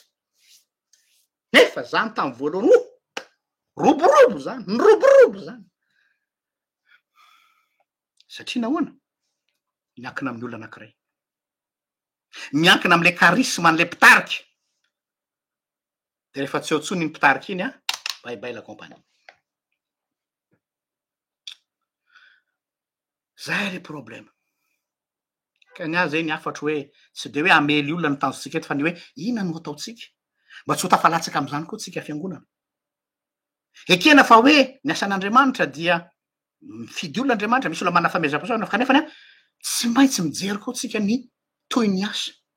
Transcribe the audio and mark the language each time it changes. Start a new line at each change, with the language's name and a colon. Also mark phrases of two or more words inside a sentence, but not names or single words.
Malagasy: Nefa zany tamy voalohany roborobo zany, nyroborobo zany. Satria nahoana? Miankina amin'ny olona anankiray. Miankina am'le charisme an'le mpitarika. De rehefa tsy eo tsony ny mpitarika iny
French: bye la compagnie.
Malagasy: Zay
French: le problème.
Malagasy: Ka nia zay ny afatry hoe tsy de hoe amely olona ny tanjontsika eto fa ny hoe inona no ataotsika? Mba tsy ho tafalatsaka am'izany koa tsika fiangonana. ekena fa hoe ny asan'Andriamanitra dia mifidy olon'Andriamanitra, misy olo manana fameazam-pahasoavana kanefany tsy maintsy mijery koa tsika ny toy ny asa.